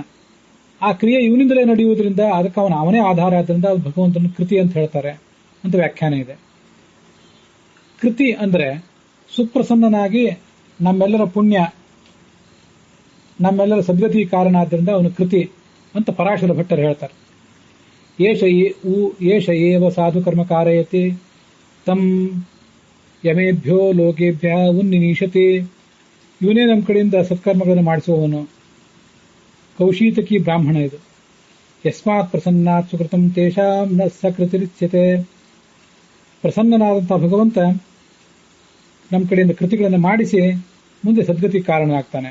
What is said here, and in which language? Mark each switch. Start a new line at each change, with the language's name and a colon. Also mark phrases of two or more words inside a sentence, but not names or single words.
Kannada: ಆ ಕ್ರಿಯೆ ಇವನಿಂದಲೇ ನಡೆಯುವುದರಿಂದ ಅದಕ್ಕೆ ಅವನೇ ಆಧಾರ, ಆದ್ದರಿಂದ ಅದು ಭಗವಂತನ ಕೃತಿ ಅಂತ ಹೇಳ್ತಾರೆ ಅಂತ ವ್ಯಾಖ್ಯಾನ ಇದೆ. ಕೃತಿ ಅಂದ್ರೆ ಸುಪ್ರಸನ್ನನಾಗಿ ನಮ್ಮೆಲ್ಲರ ಪುಣ್ಯ, ನಮ್ಮೆಲ್ಲರ ಸದ್ಗತಿ ಕಾರಣ, ಆದ್ದರಿಂದ ಅವನು ಕೃತಿ ಅಂತ ಪರಾಶರ ಭಟ್ಟರು ಹೇಳ್ತಾರೆ.
Sanskrit: ಏಷ ಏವ ಸಾಧು ಕರ್ಮ ಕಾರಯತಿ ತಂ ಯಮೇಭ್ಯೋ ಲೋಕೇಭ್ಯ ಉನ್ನಿನೀಶತಿ,
Kannada: ಇವನೇ ನಮ್ಮ ಕಡೆಯಿಂದ ಸತ್ಕರ್ಮಗಳನ್ನು ಮಾಡಿಸುವವನು. ಕೌಶೀತಕಿ ಬ್ರಾಹ್ಮಣ ಇದು.
Sanskrit: ಯಸ್ಮಾತ್ ಪ್ರಸನ್ನಾತ್ ಸುಕೃತಂ ತೇಷಾಂ ನ ಸಕೃತಿರಿಚ್ಯತೆ.
Kannada: ಪ್ರಸನ್ನನಾದಂತಹ ಭಗವಂತ ನಮ್ಮ ಕಡೆಯಿಂದ ಕೃತಿಗಳನ್ನು ಮಾಡಿಸಿ ಮುಂದೆ ಸದ್ಗತಿ ಕಾರಣನಾಗ್ತಾನೆ.